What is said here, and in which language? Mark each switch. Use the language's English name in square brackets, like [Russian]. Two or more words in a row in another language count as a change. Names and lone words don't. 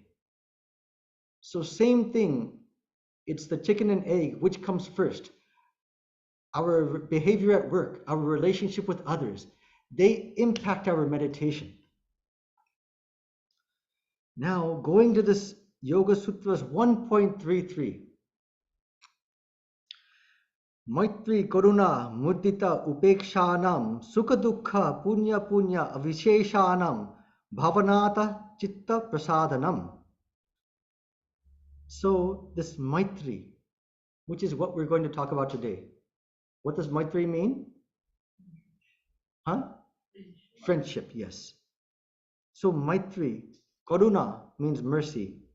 [English] So same thing, it's the chicken and egg, which comes first? Our behavior at work, our relationship with others, they impact our meditation. Now, going to this Yoga Sutras 1.33. [Sanskrit] Maitri Karuna Mudita Upekshanam Sukha Dukha Punya Punya Avisheshanam Bhavanata Chitta Prasadanam. [English] So this Maitri, which is what we're going to talk about today. What does Maitri mean? Huh? Friendship, yes. So Maitri, Karuna means mercy.